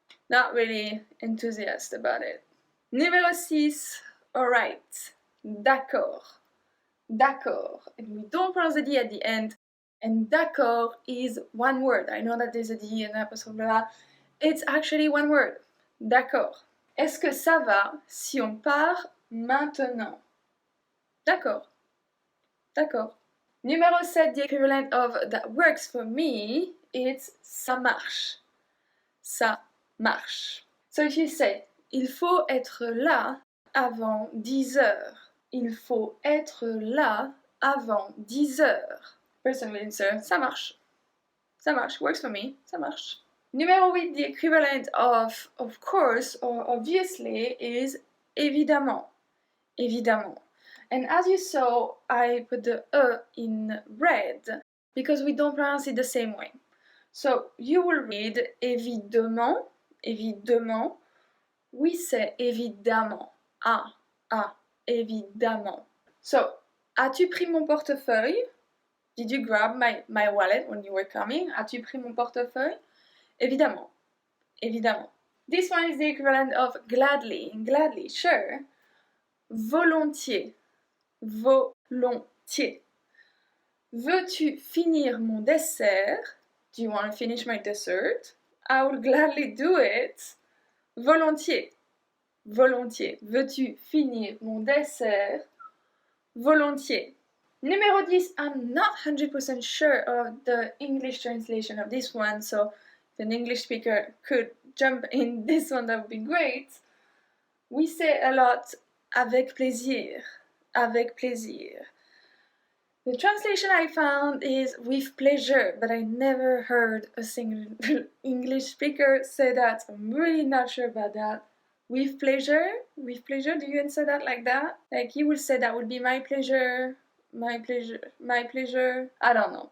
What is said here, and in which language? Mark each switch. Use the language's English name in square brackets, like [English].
[English] Not really enthusiastic about it. Numéro 6, alright, [French] d'accord, d'accord. [English] And we don't pronounce the D at the end, and d'accord is one word. I know that there's a D and an apostrophe, it's actually one word. [French] D'accord. Est-ce que ça va si on part maintenant? D'accord. D'accord. [English] Numéro 7, the equivalent of that works for me, it's ça marche. [French] Ça marche. [English] So if you say, [French] il faut être là avant 10 heures. Il faut être là avant 10 heures. [English] Person will answer, [French] ça marche. Ça marche, [English] works for me, [French] ça marche. [English] Numéro 8, the equivalent of course or obviously is évidemment. [French] Évidemment. [English] And as you saw, I put the E in red because we don't pronounce it the same way. So you will read [French] évidemment, évidemment. Oui, c'est évidemment. Ah, évidemment. So, as-tu pris mon portefeuille? [English] Did you grab my wallet when you were coming? [French] As-tu pris mon portefeuille? Évidemment. Évidemment. [English] This one is the equivalent of gladly. Gladly, sure. [French] Volontiers. Volontiers. Veux-tu finir mon dessert? [English] Do you want to finish my dessert? I will gladly do it. [French] Volontiers. Volontiers. Veux-tu finir mon dessert? Volontiers. [English] Numéro 10, I'm not 100% sure of the English translation of this one, so if an English speaker could jump in this one, that would be great. We say a lot [French] avec plaisir. Avec plaisir. [English] The translation I found is with pleasure, but I never heard a single English speaker say that, so I'm really not sure about that. With pleasure? With pleasure? Do you answer that like that? Like you will say that would be my pleasure, my pleasure, my pleasure. I don't know.